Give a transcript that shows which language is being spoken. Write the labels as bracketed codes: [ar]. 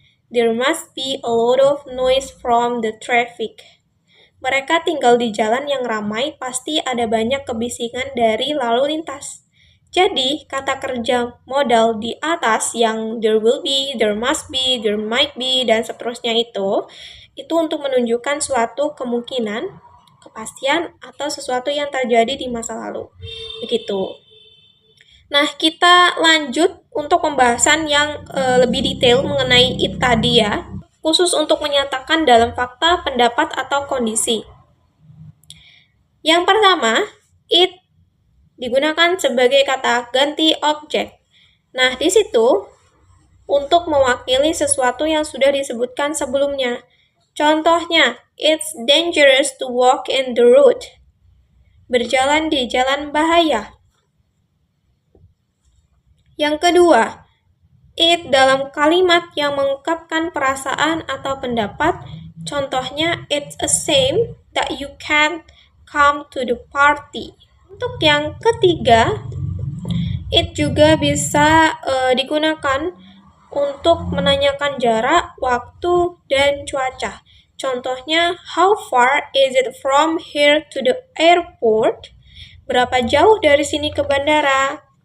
[en] There must be a lot of noise from the traffic. [id] Mereka tinggal di jalan yang ramai, pasti ada banyak kebisingan dari lalu lintas. Jadi, kata kerja modal di atas yang [en] there will be, there must be, there might be, [id] dan seterusnya itu untuk menunjukkan suatu kemungkinan, kepastian, atau sesuatu yang terjadi di masa lalu. Begitu. Nah, kita lanjut untuk pembahasan yang lebih detail mengenai it tadi ya, khusus untuk menyatakan dalam fakta, pendapat, atau kondisi. Yang pertama, it digunakan sebagai kata ganti objek. Nah, di situ untuk mewakili sesuatu yang sudah disebutkan sebelumnya. Contohnya, [en] it's dangerous to walk in the road. [id] Berjalan di jalan bahaya. Yang kedua, it dalam kalimat yang mengungkapkan perasaan atau pendapat. Contohnya, [en] it's a shame that you can't come to the party. [id] Untuk yang ketiga, it juga bisa digunakan untuk menanyakan jarak, waktu, dan cuaca. Contohnya, [en] how far is it from here to the airport? [id] Berapa jauh dari sini ke bandara?